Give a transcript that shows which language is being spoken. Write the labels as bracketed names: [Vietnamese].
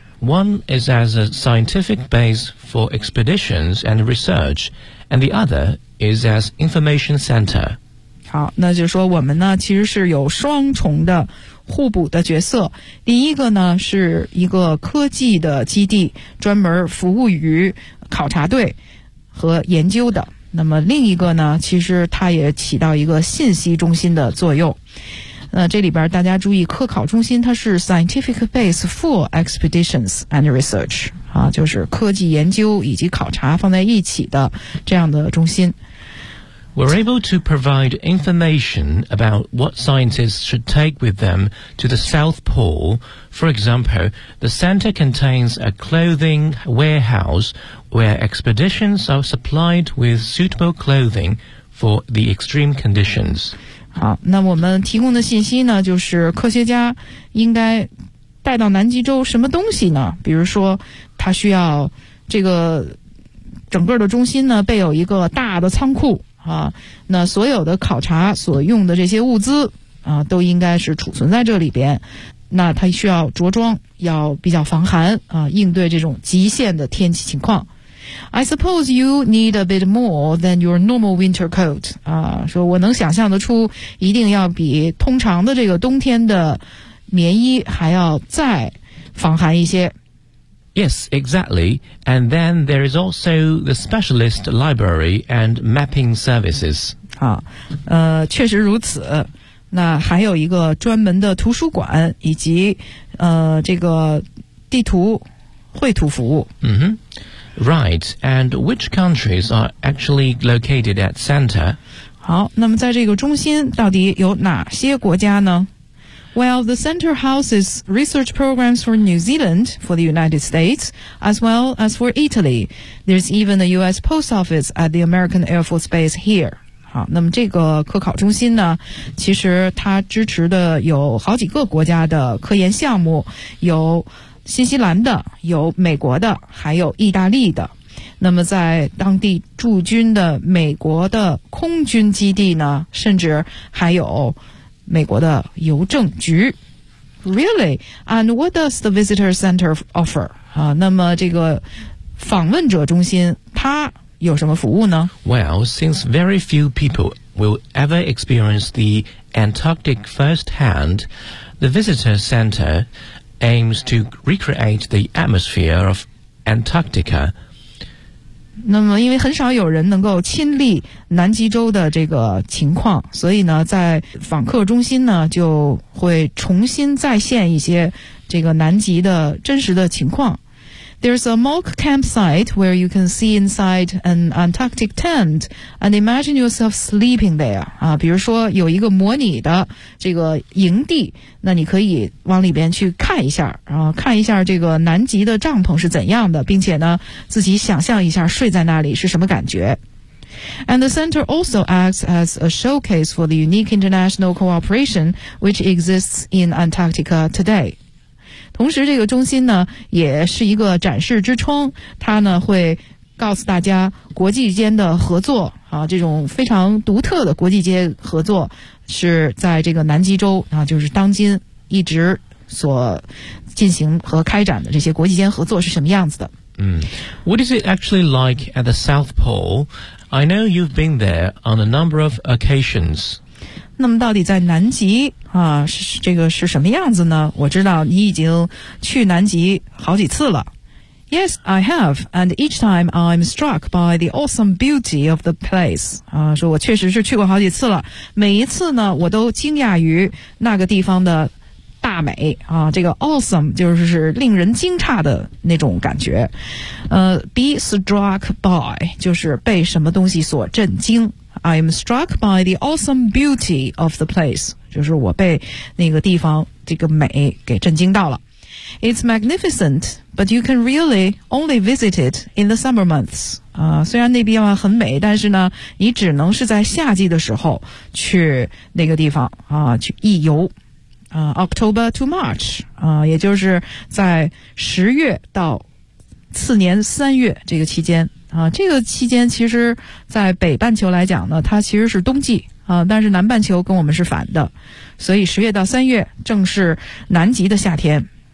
[English] One is as a scientific base for expeditions and research, and the other is as information center. [Chinese] 好，那就是说我们呢其实是有双重的互补的角色。第一个呢是一个科技的基地，专门服务于考察队和研究的。那么另一个呢其实它也起到一个信息中心的作用。这里边大家注意，科考中心它是 [English] scientific base for expeditions and research, [Chinese] 啊，就是科技研究以及考察放在一起的这样的中心。 [English] We're able to provide information about what scientists should take with them to the South Pole. For example, the center contains a clothing warehouse where expeditions are supplied with suitable clothing for the extreme conditions. [Chinese] 好，那我们提供的信息呢，就是科学家应该带到南极洲什么东西呢？比如说，他需要这个整个的中心呢，备有一个大的仓库。那所有的考察所用的这些物资都应该是储存在这里边。那它需要着装要比较防寒应对这种极限的天气情况。 [English] I suppose you need a bit more than your normal winter coat. [Chinese] 说我能想象得出一定要比通常的这个冬天的棉衣还要再防寒一些。 [English] Yes, exactly. And then there is also the specialist library and mapping services. [Chinese] 确实如此。那还有一个专门的图书馆以及这个地图绘图服务。 [English] Mm-hmm. Right. And which countries are actually located at center? [Chinese] 好，那么在这个中心到底有哪些国家呢？ [English] Well, the center houses research programs for New Zealand, for the United States, as well as for Italy. There's even a U.S. post office at the American Air Force Base here. [Chinese] 好，那么这个科考中心呢，其实它支持的有好几个国家的科研项目，有新西兰的，有美国的，还有意大利的。那么在当地驻军的美国的空军基地呢，甚至还有美国的邮政局。 [English] Really? And what does the visitor center offer? [Chinese] 那么这个访问者中心它有什么服务呢？ [English] Well, since very few people will ever experience the Antarctic firsthand, the visitor center aims to recreate the atmosphere of Antarctica. [Chinese] 那么因为很少有人能够亲历南极洲的这个情况，所以呢在访客中心呢就会重新再现一些这个南极的真实的情况。 [English] There's a mock campsite where you can see inside an Antarctic tent and imagine yourself sleeping there. [Chinese] 比如说有一个模拟的这个营地，那你可以往里边去看一下，然后看一下这个南极的帐篷是怎样的，并且呢自己想象一下睡在那里是什么感觉。 [English] And the center also acts as a showcase for the unique international cooperation which exists in Antarctica today. [Chinese] 同时这个中心呢也是一个展示之窗，它呢会告诉大家国际间的合作啊，这种非常独特的国际间合作是在这个南极洲啊，就是当今一直所进行和开展的这些国际间合作是什么样子的。 [English] 嗯 ，What is it actually like at the South Pole? I know you've been there on a number of occasions. [Chinese] 那么到底在南极啊，是这个是什么样子呢？我知道你已经去南极好几次了。 [English] Yes, I have, and each time I'm struck by the awesome beauty of the place. [Chinese] 啊，说我确实是去过好几次了，每一次呢，我都惊讶于那个地方的大美啊，这个 awesome 就是令人惊诧的那种感觉。 [English] Be struck by [Chinese] 就是被什么东西所震惊。 [English] I'm struck by the awesome beauty of the place. [Chinese] 就是我被那个地方这个美给震惊到了。 [English] It's magnificent, but you can really only visit it in the summer months. [Chinese] 虽然那地方很美，但是呢，你只能是在夏季的时候去那个地方啊，去一游。 [English] October to March, [Chinese] 也就是在十月到次年三月这个期间啊，这个期间其实在北半球来讲呢，它其实是冬季啊，但是南半球跟我们是反的，所以十月到三月正是南极的夏天。